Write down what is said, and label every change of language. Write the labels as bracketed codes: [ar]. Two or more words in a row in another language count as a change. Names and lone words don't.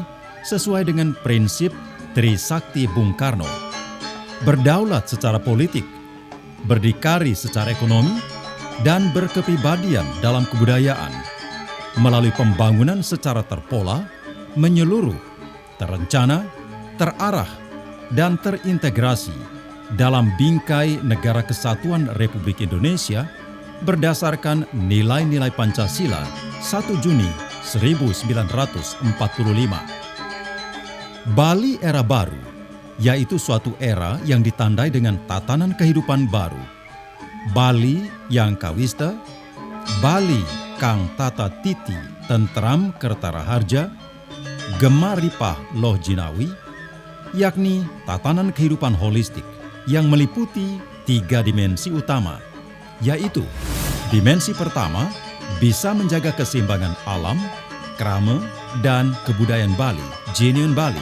[id] sesuai dengan prinsip Trisakti Bung Karno, berdaulat secara politik, berdikari secara ekonomi, dan berkepribadian dalam kebudayaan, melalui pembangunan secara terpola, menyeluruh, terencana, terarah, dan terintegrasi dalam bingkai Negara Kesatuan Republik Indonesia berdasarkan nilai-nilai Pancasila 1 Juni 1945. Bali era baru, yaitu suatu era yang ditandai dengan tatanan kehidupan baru. Bali yang kawista, Bali [jv] kang tata titi tentram kertara harja, gemar ripah loh jinawi, [id] yakni tatanan kehidupan holistik yang meliputi 3 dimensi utama, yaitu dimensi pertama, bisa menjaga keseimbangan alam, krama, dan kebudayaan Bali, genuine Bali.